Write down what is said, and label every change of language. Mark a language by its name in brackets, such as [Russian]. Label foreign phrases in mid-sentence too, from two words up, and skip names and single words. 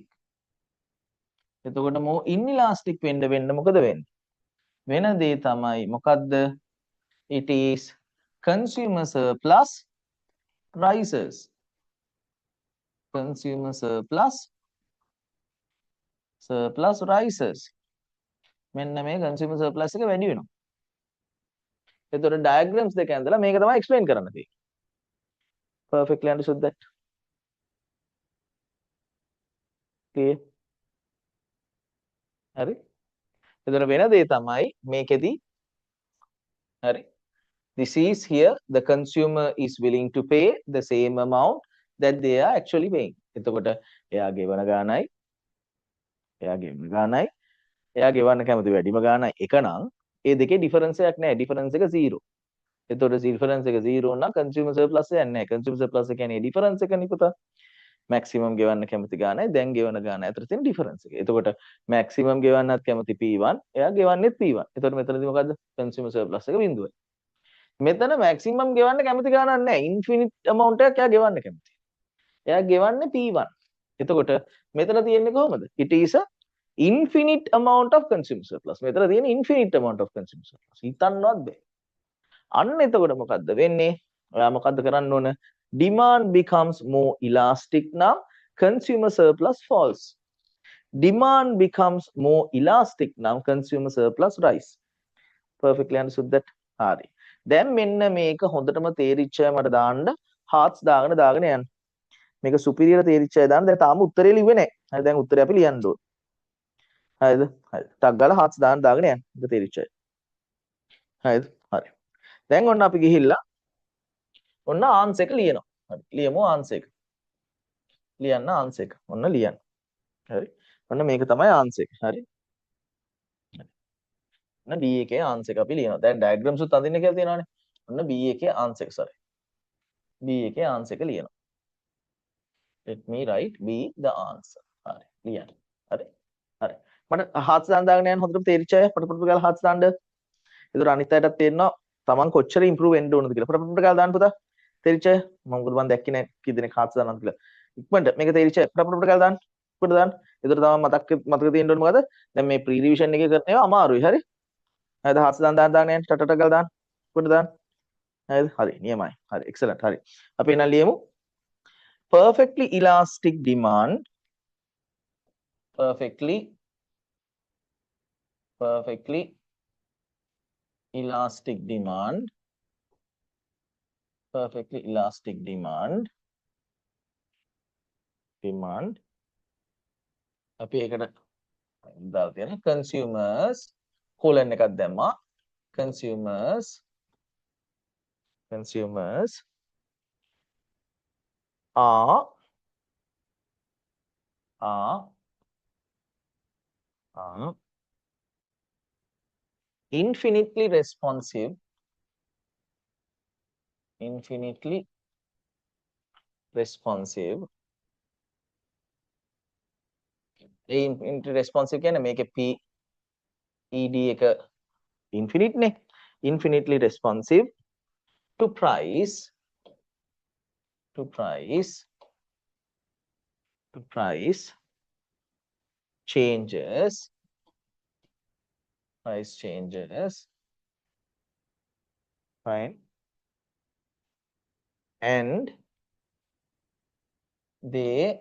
[Sinhala] එතකොට [English] more inelastic [Sinhala] වෙන්න මොකද වෙන්නේ? වෙන දේ තමයි මොකද්ද? [English] It is consumer surplus rises. Consumer surplus rises. [Sinhala] මෙන්න මේ [English] consumer surplus [Sinhala] එක වැඩි වෙනවා. එතකොට diagrams දෙක ඇඳලා මේක තමයි explain කරන්න තියෙන්නේ. [English] Perfectly understood that? Clear? [Sinhala] හරි? එතකොට වෙන දේ තමයි මේකෙදි හරි. [English] This is here the consumer is willing to pay the same amount that they are actually paying. [Sinhala] එතකොට එයා ගෙවන ගානයි එයා ගෙවන්න කැමති වැඩිම ගානයි එක නම් ඒ දෙකේ ඩිෆරන්ස් එකක් නැහැ. ඩිෆරන්ස් එක 0. එතකොට ඩිෆරන්ස් එක 0 නම් consumer surplus එකක් නැහැ. [English] consumer surplus [Sinhala] එක කියන්නේ ඩිෆරන්ස් එකනේ පුතා. maximum ගෙවන්න කැමති ගානයි දැන් ගෙවන ගාන අතර තියෙන ඩිෆරන්ස් එක. එතකොට maximum ගෙවන්නත් කැමති P1 එයා ගෙවන්නේත් P1. එතකොට මෙතනදී මොකද්ද? [English] consumer surplus [Sinhala] එක 0යි. මෙතන maximum ගෙවන්න කැමති ගානක් නැහැ. [English] infinite amount [Sinhala] එකක් එයා ගෙවන්න කැමති. එයා ගෙවන්නේ P1. එතකොට මෙතන තියෙන්නේ කොහොමද? [English] It is a infinite amount of consumer surplus. [Sinhala] මෙතන තියෙන [English] infinite amount of consumer surplus. [Sinhala] හිතන්නවත් බෑ. අන්න එතකොට මොකද්ද වෙන්නේ? ඔයා මොකද්ද කරන්න ඕන? [English] Demand becomes more elastic now, consumer surplus falls. Demand becomes more elastic now, consumer surplus rise. Perfectly understood that? [Sinhala] හරි. දැන් මෙන්න මේක හොඳටම තේරිච්ච අය මට දාන්න hearts දාගෙන යන්න. මේක superior තේරිච්ච අය දාන්න. දැන් තාම උත්තරේ ලිව්වේ නැහැ. හරි දැන් උත්තරේ අපි ලියන්න ඕන. හරිද? හරි. ටක් ගාලා hearts දාගෙන යන්න. මේක තේරිච්ච අය. හරිද? හරි. දැන් ඔන්න අපි ගිහිල්ලා ඔන්න answer එක ලියනවා. හරි. ලියමු answer එක. ලියන්න answer එක. ඔන්න ලියන්න. හරි. ඔන්න මේක තමයි answer එක. හරි. ඔන්න B එකේ answer එක අපි ලියනවා. දැන් diagrams උත් අඳින්න කියලා තියෙනවානේ. ඔන්න B එකේ answer එක sorry. B එකේ answer එක ලියනවා. [English] let me write B the answer. [Sinhala] හරි ලියන්න. හරි. හරි. මට හාත්ස් දාන්න යන හොඳට තේරිච්ච අය පොට ගාලා හාත්ස් දාන්න. ඒතර අනිත් අයටත් තේරෙනවා තමන් කොච්චර ඉම්ප්‍රූව් වෙන්න ඕනද කියලා. පොට ගාලා දාන්න පුතා. තේරිච්ච අය මම මොකද මම දැක්කේ නැහැ කී දෙනෙක් හාත්ස් දානවද කියලා. ඉක්මනට මේක තේරිච්ච අය පොට ගාලා දාන්න. පොට දාන්න. ඒතර තමයි මතක තියෙන්න ඕනේ මොකද? දැන් මේ [English] pre revision [Sinhala] එකේ කරන ඒවා අමාරුයි. හරි. හරිද? හාත්ස් දාන්න යන්න ටට ගාලා දාන්න. පොට දාන්න. හරිද? හරි. නියමයි. හරි. එක්සලන්ට්. හරි. අපි එහෙනම් ලියමු. [English] Perfectly elastic demand. Perfectly elastic demand. Perfectly elastic demand. [Sinhala] අපි ඒකට දාලා තියෙන [English] consumers colon [Sinhala] එකක් දැම්මා. [English] consumers are infinitely responsive ඒ infinitely responsive [Sinhala] කියන්නේ මේකේ [English] p ed එක infinite නේ infinitely responsive to price changes fine and they